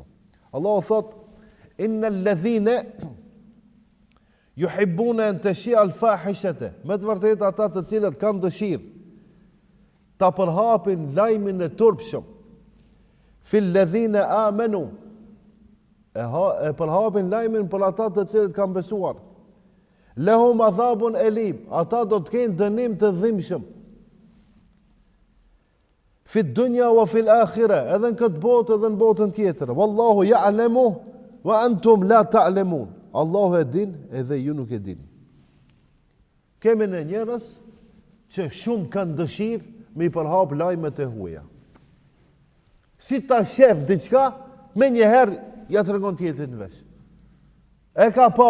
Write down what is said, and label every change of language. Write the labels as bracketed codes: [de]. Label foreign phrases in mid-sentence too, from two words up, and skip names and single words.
[sq] Allahu thot: [ar] "إن الذين يحبون أن تشيع الفاحشة", [sq] me të vërtetë ata të cilët kanë dëshirë ta përhapin lajmin e turpshëm, [ar] في الذين آمنوا, [sq] e përhapin lajmin për ata të cilët kanë besuar. [ar] لهم عذاب أليم, [sq] ata do të kenë dënim të dhimbshëm. [ar] في الدنيا وفي الآخرة, [sq] edhe në këtë botë edhe në botën tjetër. [ar] والله يعلم وأنتم لا تعلمون. [sq] Allahu e din edhe ju nuk e dini. Kemi në njerëz që shumë kanë dëshirë me i përhap lajmet e huaja. Si ta shef diçka, me njëherë ja tregon tjetrin në vesh. E ka pa.